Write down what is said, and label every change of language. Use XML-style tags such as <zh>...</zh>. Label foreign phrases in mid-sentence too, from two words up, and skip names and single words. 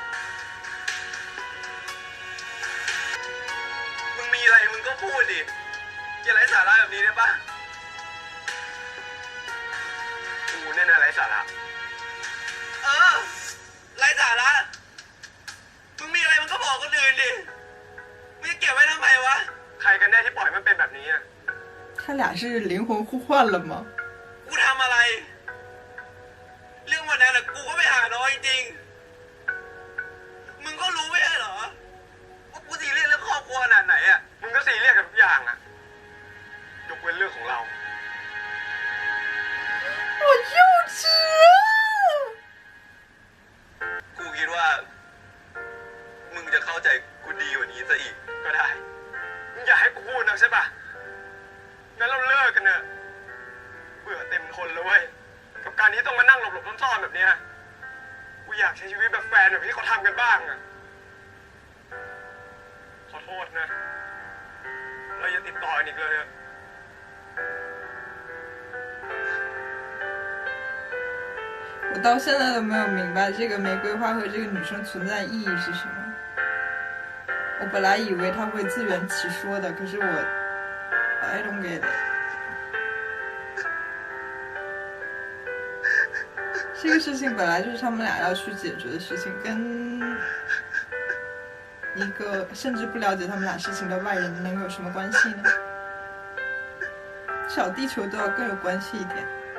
<th>มึงมีอะไรมึงก็พูดดิอย่าไร้สาระแบบนี้ได้ปะกูเนี่ยนะไร้สาระไร้สาระมึงมีอะไรมึงก็บอกคนอื่นดิมึงจะเก็บไว้ทำไมวะใครกันแน่ที่ปล่อยมันเป็นแบบนี้อะ</th> <zh>他俩是灵魂互换了吗？</zh> <th>กูทำอะไร เรื่องวันนั้นอะกูก็ไปหาน้องจริงๆมึงก็รู้ไม่ใช่เหรอว่ากูซีเรียสเรื่องครอบครัวขนาดไหนอะมึงก็ซีเรียสกับทุกอย่างอะยกเว้นเรื่องของเรา</th> <zh>好幼稚啊！</zh> <th>กูคิดว่า มึงจะเข้าใจกูดีกว่านี้ซะอีกก็ได้มึงอยากให้กูพูดนะใช่ปะงั้นเราเลิกกันเนอะเบื่อเต็มทนแล้วเว้ยกับการที่ต้องมานั่งหลบๆซ่อนๆแบบเนี้ยกูอยากใช้ชีวิตแบบแฟนแบบที่เขาทำกันบ้างอะขอโทษนะเราอย่าติดต่อกันอีกเลยอะ</th> <zh>我到现在都没有明白这个玫瑰花和这个女生存在意义是什么。我本来以为他会自圆其说的，可是我</zh> <en>I don't get it。</en> <zh>这个事情本来就是他们俩要去解决的事情，跟一个甚至不了解他们俩事情的外人能有什么关系呢？小地球都要更有关系一点。</zh>